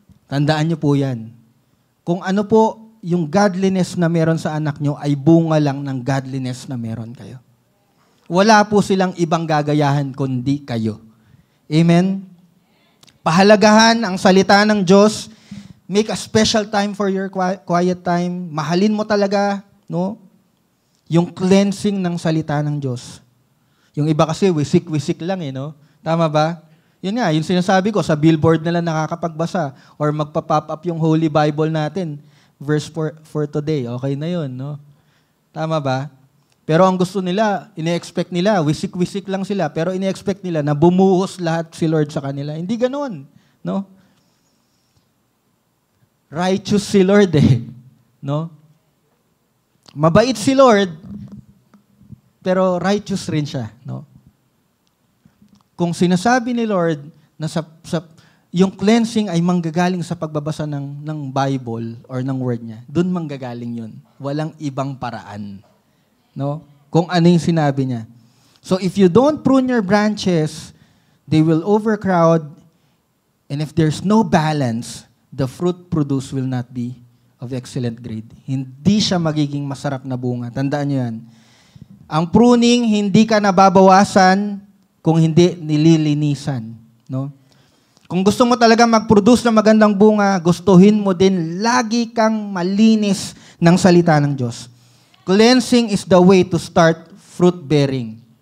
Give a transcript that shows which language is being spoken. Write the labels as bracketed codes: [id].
[tl] Tandaan nyo po yan. Kung ano po yung godliness na meron sa anak nyo, ay bunga lang ng godliness na meron kayo. Wala po silang ibang gagayahan kundi kayo. Amen? Pahalagahan ang salita ng Diyos. [en] Make a special time for your quiet time. [tl] Mahalin mo talaga, no? Yung cleansing ng salita ng Diyos. Yung iba kasi wisik-wisik lang eh, no? Tama ba? Yun nga, yung sinasabi ko, sa billboard na lang nakakapagbasa or magpa-pop up yung Holy Bible natin. Verse for today, okay na yun, no? Tama ba? Pero ang gusto nila, ine-expect nila, wisik-wisik lang sila, pero ine-expect nila na bumuhos lahat si Lord sa kanila. Hindi ganoon, no? Righteous si Lord eh, no? Mabait si Lord, pero righteous rin siya, no? Kung sinasabi ni Lord na yung cleansing ay manggagaling sa pagbabasa ng Bible or ng Word niya, dun manggagaling yun. Walang ibang paraan, no? Kung ano yung sinabi niya. [en] So if you don't prune your branches, they will overcrowd, and if there's no balance, the fruit produced will not be of excellent grade. [tl] Hindi siya magiging masarap na bunga. Tandaan niyo yan. Ang pruning, hindi ka nababawasan kung hindi nililinisan. No? Kung gusto mo talaga mag-produce ng magandang bunga, gustuhin mo din lagi kang malinis ng salita ng Diyos. [en] Cleansing is the way to start fruit bearing.